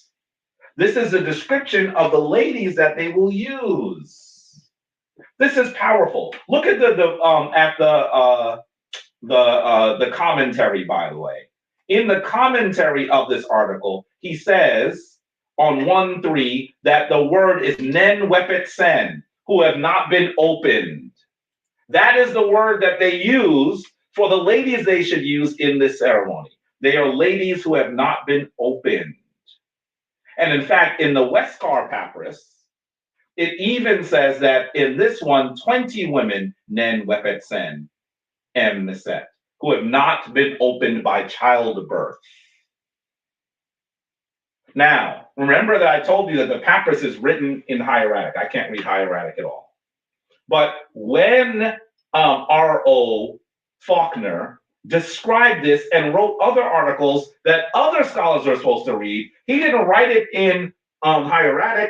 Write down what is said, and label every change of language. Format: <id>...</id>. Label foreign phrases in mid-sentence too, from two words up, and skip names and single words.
<en>This is a description of the ladies that they will use. This is powerful. Look at the commentary, by the way. In the commentary of this article, he says on 1:3 that the word is</en> <egy>nen wepet sen,</egy> <en>who have not been opened. That is the word that they use for the ladies they should use in this ceremony. They are ladies who have not been opened. And in fact, in the Westcar Papyrus, it even says that in this one, 20 women,</en> <egy>nen wepet sen, em neset,</egy> <en>who have not been opened by childbirth. Now, remember that I told you that the papyrus is written in hieratic. I can't read hieratic at all. But when R.O. Faulkner described this and wrote other articles that other scholars are supposed to read, he didn't write it in hieratic.</en>